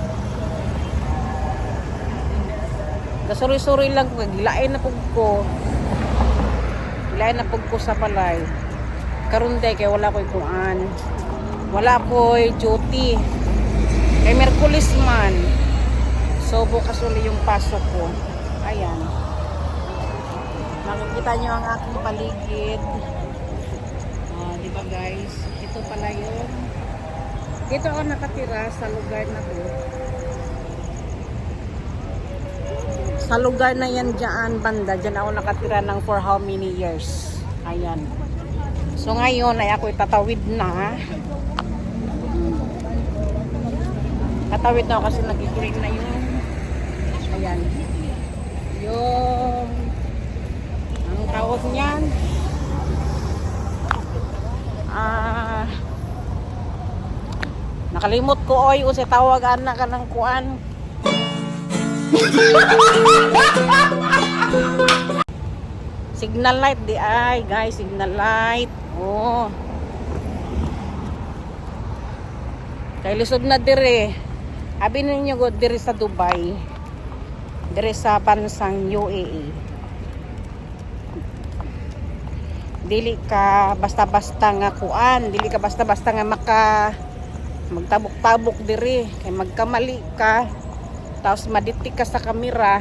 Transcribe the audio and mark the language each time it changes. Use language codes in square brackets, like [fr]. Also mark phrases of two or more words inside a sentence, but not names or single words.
[ceb] Gasuri-suri lang ko, gilain na pug ko. Gilain na pug ko sa palay. Karon day kay wala ko'y kuan. Wala ko'y duty. Kay Merkulis man. [tl] So bukas uli yung pasok ko. Ayan. Makikita nyo ang aking paligid. Oh, di ba guys? Ito pala yung dito ako nakatira sa lugar na to. Sa lugar na yan dyan banda. Dyan ako nakatira ng [en] for how many years. [tl] Ayan. So ngayon ay ako itatawid na. Tatawid na ako kasi nag-green na yung ayan. [ceb] Yung ang tawag niyan nakalimot ko oy usay tawagan na ka ng kuan. Signal light di ay guys, [en] signal light. Oh. [ceb] Kay lisod na dire. Abi ninyo go dire sa Dubai. Dire sa bansang UAE. Dili ka basta-basta nga kuan, dili ka basta-basta nga magtabok-tabok dire kay magkamali ka tapos maditik ka sa kamera.